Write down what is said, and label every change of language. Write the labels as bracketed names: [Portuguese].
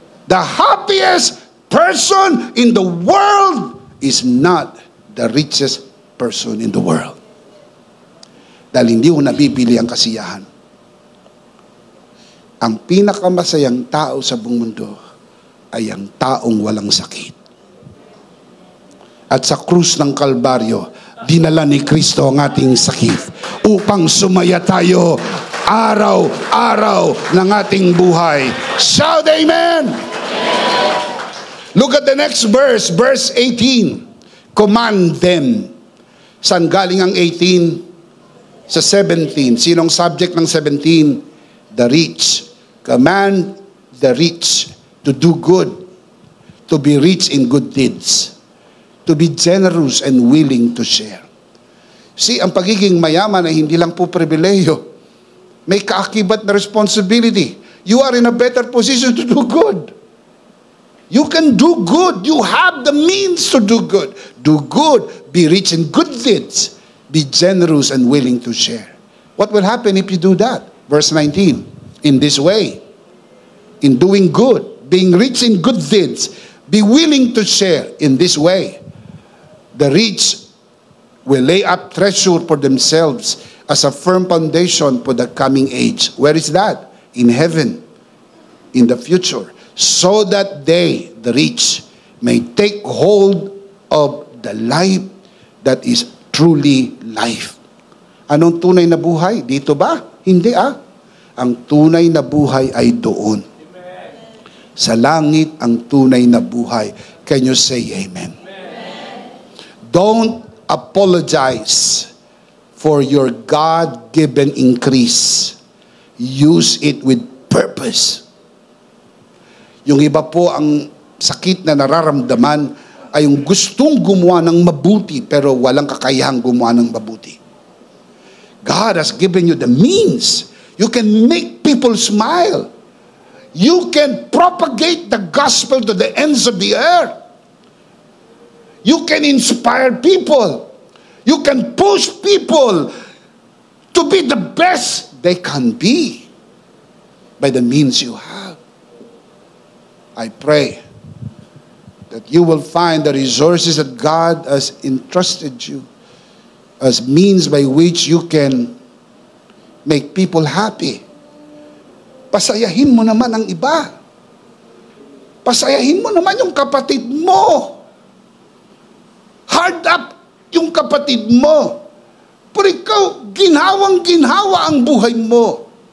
[English] The happiest person in the world is not the richest person in the world. [Filipino] Dahil hindi ko nabibili ang kasiyahan. Ang pinakamasayang tao sa buong mundo ay ang taong walang sakit. At sa krus ng Kalbaryo, dinala ni Kristo ang ating sakit upang sumaya tayo araw-araw ng ating buhay. [English] Shout amen! Look at the next verse, verse 18. Command them. [Filipino] Saan galing ang 18? Sa 17. Sinong subject ng 17? [English] The rich. Command the rich to do good, to be rich in good deeds, to be generous and willing to share. [Filipino] See, ang pagiging mayaman ay hindi lang po pribileyo. May kaakibat na responsibility. [English] You are in a better position to do good. You can do good. You have the means to do good. Do good. Be rich in good deeds. Be generous and willing to share. What will happen if you do that? Verse 19. In this way, in doing good, being rich in good deeds, be willing to share in this way. The rich will lay up treasure for themselves as a firm foundation for the coming age. Where is that? In heaven, in the future. So that they, the rich, may take hold of the life that is truly life. [Filipino] Anong tunay na buhay? Dito ba? Hindi Ang tunay na buhay ay doon. Amen. Sa langit ang tunay na buhay. [English] Can you say amen? Amen. Don't apologize for your God-given increase. Use it with purpose. [Filipino] Yung iba po, ang sakit na nararamdaman ay yung gustong gumawa ng mabuti pero walang kakayahang gumawa ng mabuti. [English] God has given you the means. You can make people smile. You can propagate the gospel to the ends of the earth. You can inspire people. You can push people to be the best they can be by the means you have. I pray that you will find the resources that God has entrusted you as means by which you can make people happy. [Filipino] Pasayahin mo naman ang iba. Pasayahin mo naman yung kapatid mo. Hard up yung kapatid mo. Pero ikaw, ginhawang-ginhawa ang buhay mo.